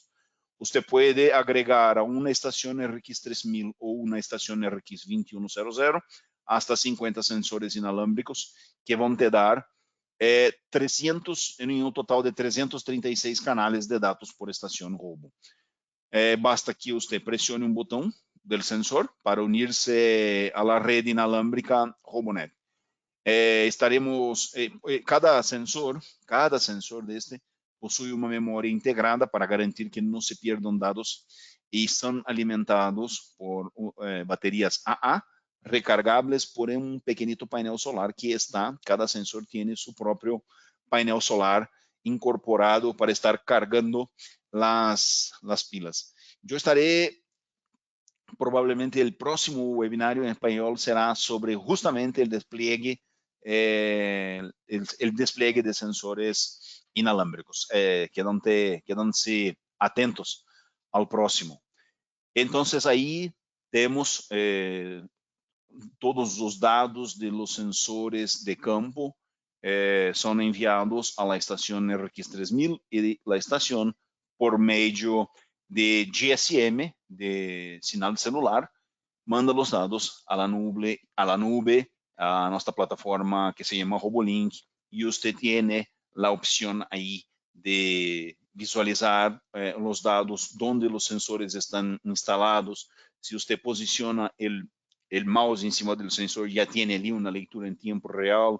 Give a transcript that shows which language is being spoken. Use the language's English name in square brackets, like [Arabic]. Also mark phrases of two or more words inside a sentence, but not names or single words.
[Spanish] Usted puede agregar a una estación RX 3000 o una estación RX 2100 hasta 50 sensores inalámbricos que van a dar 300, en un total de 336 canales de datos por estación Robo. Basta que usted presione un botón del sensor para unirse a la red inalámbrica RoboNet. [Portuguese] Cada sensor de este possui uma memória integrada para garantir que não se pierdan dados e são alimentados por baterias AA recargáveis por um pequenito painel solar que cada sensor tem seu próprio painel solar incorporado [Spanish] para estar cargando las pilas. Eu estaré, provavelmente el próximo webinario en español será sobre justamente el despliegue de sensores inalámbricos. Quédense atentos al próximo. Entonces, ahí tenemos todos los dados de los sensores de campo son enviados a la estación RX 3000 y la estación por medio de GSM, de sinal celular, manda [Portuguese] os dados [Spanish] a la nube, a nuestra plataforma que se llama RoboLink, y usted tiene la opción ahí de visualizar los dados, donde los sensores están instalados. Si usted posiciona el mouse encima del sensor, ya tiene ali una lectura en tiempo real.